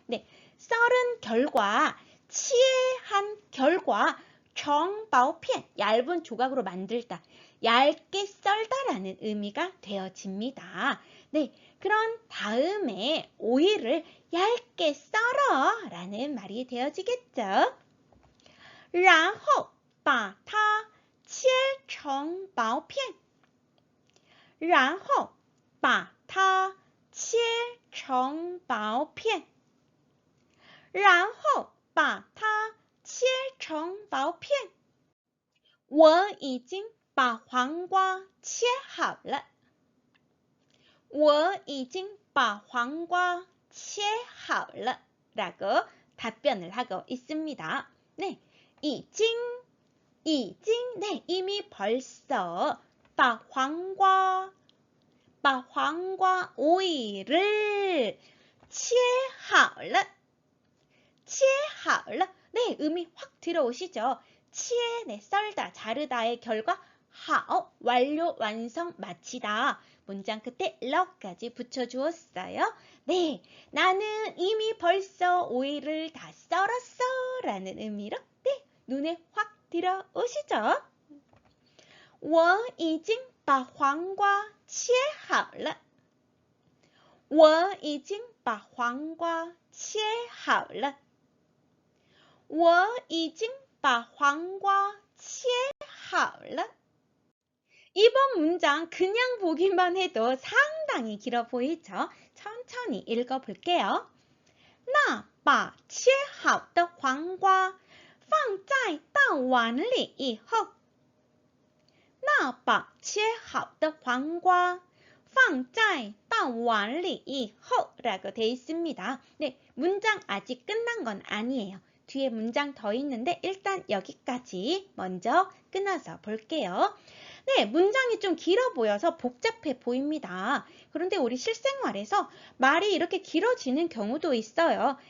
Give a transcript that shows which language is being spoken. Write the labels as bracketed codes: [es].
[ko] 네, 썰은 결과, 치해한 결과, 정바오피엔 얇은 조각으로 만들다, 얇게 썰다라는 의미가 되어집니다. 네, 그런 다음에 오이를 얇게 썰어 라는 말이 되어지겠죠. [zh] 然后把它切成薄片，然后把它切成薄片，然后把它切成薄片。我已经把黄瓜切好了。我已经把黄瓜切好了 [ko] 라고 답변을 하고 있습니다. 네, 네, 이미 벌써 把黄瓜 오이를 切好了 네, 의미 확 들어오시죠? 切, 네, 썰다, 자르다의 결과 好, 완료, 완성, 마치다. 문장 끝에 러까지 붙여주었어요. 네, 나는 이미 벌써 오이를 다 썰었어 라는 의미로 네, 눈에 확 들어오시죠? [zh] 我已经把黄瓜切好了。我已经把黄瓜切好了。我已经把黄瓜切好了。 [ko] 이번 문장 그냥 보기만 해도 상당히 길어 보이죠? 천천히 읽어볼게요. [zh] 那把切好的黄瓜放在大碗里以后，那把切好的黄瓜放在大碗里以后 [ko] 라고 되어 있습니다. 네, 문장 아직 끝난 건 아니에요. 뒤에 문장 더 있는데 일단 여기까지 먼저 끊어서 볼게요. 네, 문장이 좀 길어 보여서 복잡해 보입니다. 그런데 우리 실생활에서 말이 이렇게 길어지는 경우도 있어요.